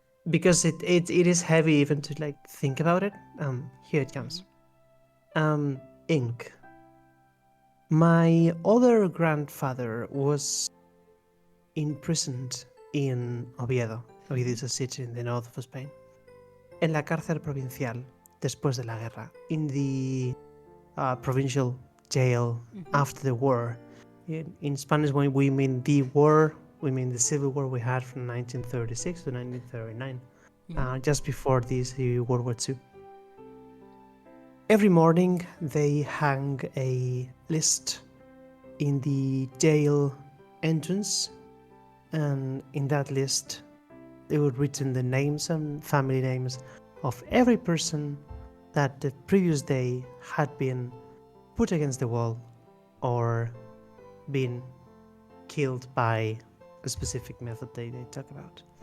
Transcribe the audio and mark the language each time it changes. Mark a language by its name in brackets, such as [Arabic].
[English] Because it is heavy even to like think about it. Here it comes. Ink. My other grandfather was imprisoned in Oviedo. Oviedo is a city in the north of Spain. [Spanish] En la cárcel provincial después de la guerra. [English] In the provincial jail after the war. In Spanish, when we mean the war, we mean the civil war we had from 1936 to 1939, just before this World War II. Every morning they hang a list in the jail entrance, and in that list they would written the names and family names of every person that the previous day had been put against the wall or been killed by a specific method they talk about.